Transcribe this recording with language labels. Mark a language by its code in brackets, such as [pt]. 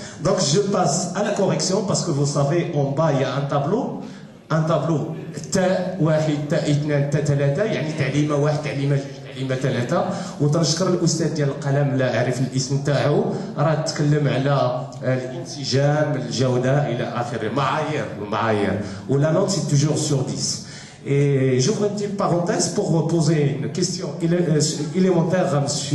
[fr] Donc je passe à la correction parce que vous savez en bas il y a un tableau تاء 1 تاء 2 تاء 3 يعني تعليمه 1 تعليمه 2 تعليمه 3. [ar] وتنشكر الاستاذ ديال القلم لا اعرف الاسم تاعو، راه تكلم على الانسجام الجوده الى اخره، معايير ولا نوت سي توجور سور 10. [fr] Et j'ouvre une petite parenthèse pour poser une question élémentaire à M.